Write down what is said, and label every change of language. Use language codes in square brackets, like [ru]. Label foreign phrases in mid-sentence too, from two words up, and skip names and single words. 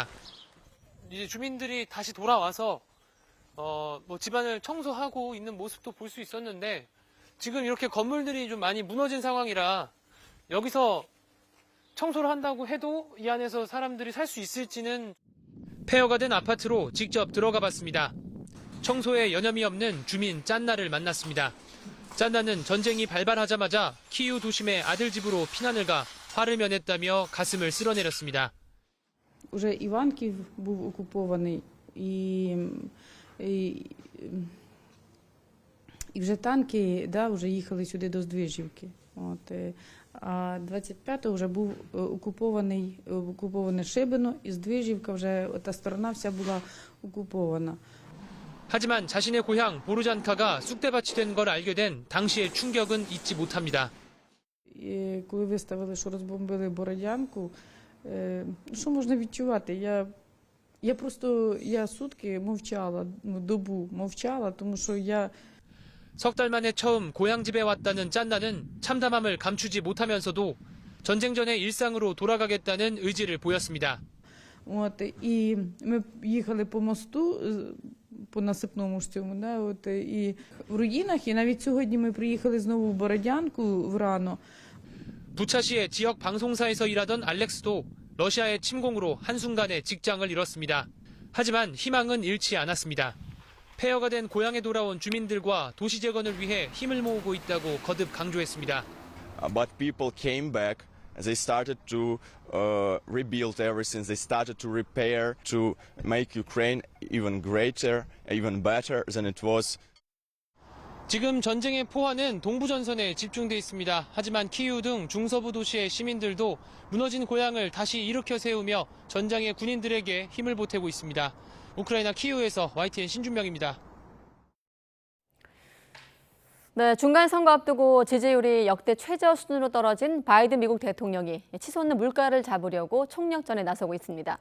[ko] 이제 주민들이 다시 돌아와서 집안을 청소하고 있는 모습도 볼 수 있었는데 지금 이렇게 건물들이 좀 많이 무너진 상황이라 여기서 청소를 한다고 해도 이 안에서 사람들이 살 수 있을지는. 폐허가 된 아파트로 직접 들어가 봤습니다. 청소에 여념이 없는 주민 짠나를 만났습니다. 짠나는 전쟁이 발발하자마자 키이우 도심의 아들 집으로 피난을 가 화를 면했다며 가슴을 쓸어내렸습니다. [uk] Уже Іванків був окупований і вже танки, вже їхали сюди до Здвижівки. А 25-го вже був окуповане Шибино і Здвижівка, вже та сторона вся була окупована. [ko] 하지만 자신의 고향 보르잔카가 쑥대밭이 된 걸 알게 된 당시의 충격은 잊지 못합니다. [uk] І коли виставили, що розбомбили Бородянку, що можна відчувати? Я сутки мовчала, добу мовчала, тому що я... [ko] 석 달 만에 처음 고향집에 왔다는 짠나는 참담함을 감추지 못하면서도 전쟁 전의 일상으로 돌아가겠다는 의지를 보였습니다. [uk] І ми їхали по мосту, по насипному ж цьому, і в руїнах, і навіть сьогодні ми приїхали знову в Бородянку врано. [ko] 부차시의 지역 방송사에서 일하던 알렉스도 러시아의 침공으로 한순간에 직장을 잃었습니다. 하지만 희망은 잃지 않았습니다. 폐허가 된 고향에 돌아온 주민들과 도시 재건을 위해 힘을 모으고 있다고 거듭 강조했습니다. [en] But people came back. They started to rebuild everything. They started to repair, to make Ukraine even greater, even better than it was. [ko] 지금 전쟁의 포화는 동부전선에 집중돼 있습니다. 하지만 키이우 등 중서부 도시의 시민들도 무너진 고향을 다시 일으켜 세우며 전장의 군인들에게 힘을 보태고 있습니다. 우크라이나 키이우에서 YTN 신준명입니다. 네, 중간 선거 앞두고 지지율이 역대 최저 수준으로 떨어진 바이든 미국 대통령이 치솟는 물가를 잡으려고 총력전에 나서고 있습니다.